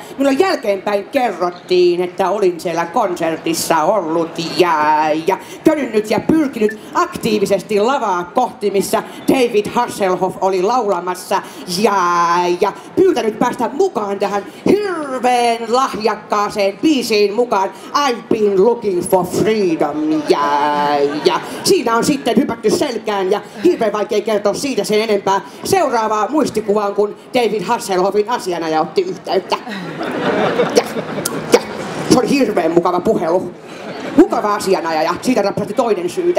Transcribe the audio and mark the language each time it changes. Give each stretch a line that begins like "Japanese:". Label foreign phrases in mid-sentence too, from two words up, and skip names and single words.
Finnish: Minulle jälkeenpäin kerrottiin, että olin siellä konsertissa ollut ja könynnyt ja pyrkinyt aktiivisesti lavaa kohti, missä David Hasselhoff oli laulamassa ja pyytänyt päästä mukaan tähän hirveän lahjakkaaseen biisiin mukaan.
English: I've been looking for freedom
Finnish: ja siinä on sitten hypätty selkään ja hirveän vaikea kertoa siitä sen enempää. Seuraavaa muistikuvaan, kun David Hasselhoffin asianajaja otti yhteyttä. Ja se oli hirveän mukava puhelu. Mukava asianajaja, siitä rapsahti toinen syyte.